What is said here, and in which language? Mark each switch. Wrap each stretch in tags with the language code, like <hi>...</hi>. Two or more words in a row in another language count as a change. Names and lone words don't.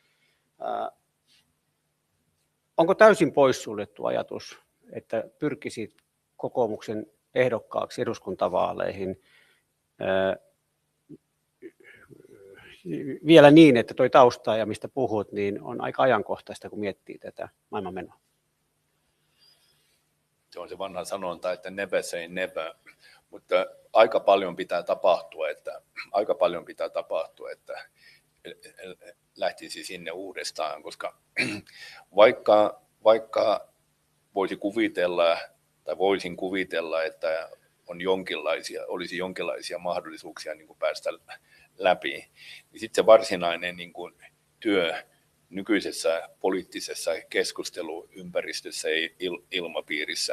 <fi>Onko täysin poissuljettu ajatus, että pyrkisit kokoomuksen ehdokkaaksi eduskuntavaaleihin vielä niin, että tuo tausta ja mistä puhut, niin on aika ajankohtaista, kun miettii tätä maailmanmenoa? Se on se vanha sanonta, että</fi> <en>never say never,</en> <fi>mutta aika paljon pitää tapahtua, että lähtisi sinne uudestaan, koska vaikka voisin kuvitella, että olisi jonkinlaisia mahdollisuuksia niin kuin päästä läpi, niin sitten se varsinainen niin kuin työ nykyisessä poliittisessa keskusteluympäristössä ilmapiirissä.</fi>